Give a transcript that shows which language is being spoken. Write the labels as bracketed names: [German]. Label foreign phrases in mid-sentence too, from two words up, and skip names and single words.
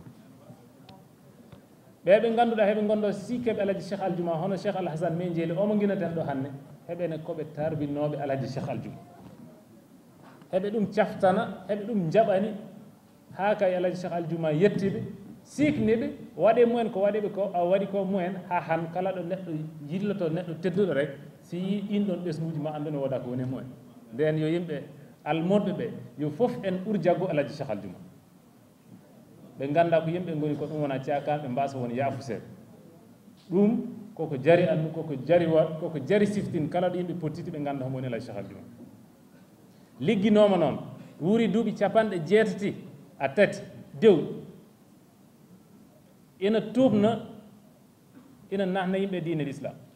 [Fula] ɓeɓe ganduɗa heɓe gondo sikeɓe Alaaji Cheikh Aljuma hono Cheikh Alhassane min jeeli omo guinaten ɗo hannde heɓene koɓe tarbinoɓe Alaaji Cheikh Aljuma heɓe ɗum caftana heɓe ɗum jaɓani ha kay Alaaji Cheikh Aljuma yettiɓe sikniɓe waɗe mumen ko waɗiɓe ko a waɗi ko mumen ha han kala ɗo neɗɗo yilloto neɗɗo tedduɗo rek si yi ɗin ɗon ɓesguji ma andu ne woda ko woni mumen nden yo yimɓe almodɓe ɓe yo fof en ɓuur jaggo Alaaji Cheikh Aljuma ɓe ganda ko yimɓe goni ko ɗum wona cakan ɓe mbasa won yafuseɓe ɗum koko jari andu koko jari wat koko jari siftin kala ɗo yimɓe pottiti ɓe ganda homo woni Alaaji Cheikh Aljuma ligginoma noon wuuri duuɓi capanɗe jeetati a tati dew ina tuubna ina nahna yimɓe diine l'islam